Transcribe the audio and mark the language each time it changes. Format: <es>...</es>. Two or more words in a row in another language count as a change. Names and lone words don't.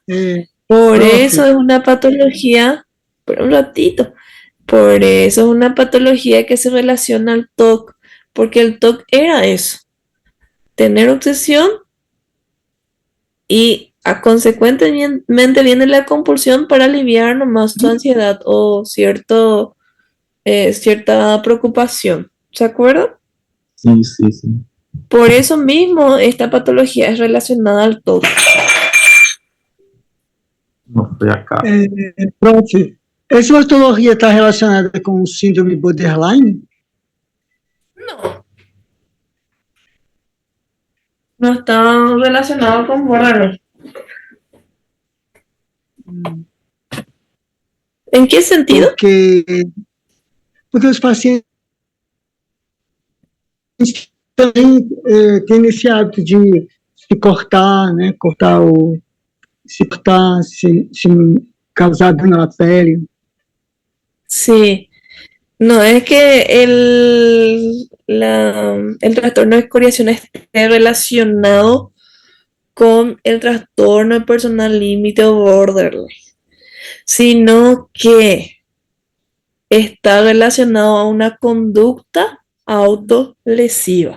<es>Por eso es una patología, por un ratito, por eso es una patología que se relaciona al TOC, porque el TOC era eso, tener obsesión y consecuentemente viene la compulsión para aliviar nomás tu ansiedad o cierta preocupación. ¿Se acuerdan?</es> <pt>Sim, sim, sim.</pt> <es>Por eso mismo esta patología es relacionada al TOC.</es> <pt>Não foi a cara. Prof, essa patologia está relacionada com o síndrome borderline?</pt> <es>No. No está relacionado con borderline. ¿En qué sentido?</es> <pt>Porque os pacientes também têm esse hábito de se cortar, né? Se causar dano à pele.</pt> <es>Sí. No es que el trastorno de escoriación esté relacionado con el trastorno de personalidad límite o borderline, sino que está relacionado a una conducta autolesiva.</es>